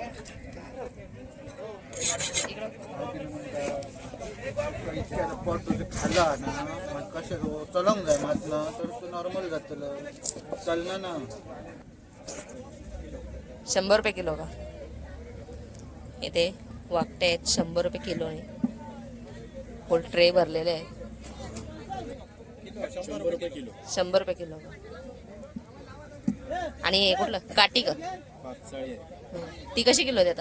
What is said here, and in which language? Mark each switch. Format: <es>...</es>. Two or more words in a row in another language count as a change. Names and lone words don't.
<kok>इतक्या पोट तुझे खाल्ला ना मग कशें चलोंक जाय मातलं तर तू नॉर्मल जातलं चलना ना</kok> <mr>100 रुपये किलो का इथे वाकटे आहेत 100 रुपये किलोने फुल ट्रे भरलेले आहेत 100 रुपये किलो का आणि हे कुठलं काटी का ती कशी किलो देता</mr>